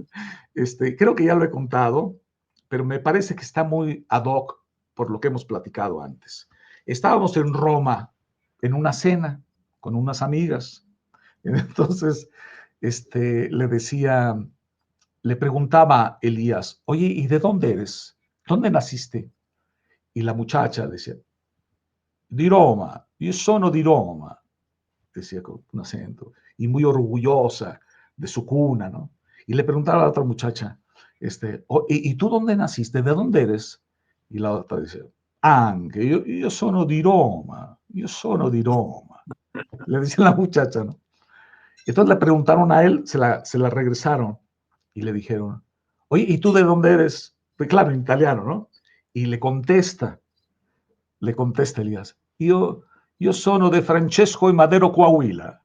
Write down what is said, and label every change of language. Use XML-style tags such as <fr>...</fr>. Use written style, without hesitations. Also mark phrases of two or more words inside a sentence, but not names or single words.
<es>Creo que ya lo he contado, pero me parece que está muy</es> <la>ad hoc</la> <es>por lo que hemos platicado antes. Estábamos en Roma en una cena con unas amigas. Entonces, le preguntaba a Elías, oye, ¿y de dónde eres? ¿Dónde naciste? Y la muchacha decía,</es> <it>di Roma, io sono di Roma,</it> <es>decía con un acento, y muy orgullosa de su cuna, ¿no? Y le preguntaba a la otra muchacha, ¿y tú dónde naciste? ¿De dónde eres? Y la otra decía,</es> <it>anche, io sono di Roma, io sono di Roma.</it> <es>Le decía la muchacha, ¿no? Entonces le preguntaron a él, se la regresaron y le dijeron, oye, ¿y tú de dónde eres? Pues claro, en italiano, ¿no? Y le contesta Elías, yo sono de Francesco y Madero Coahuila.</es>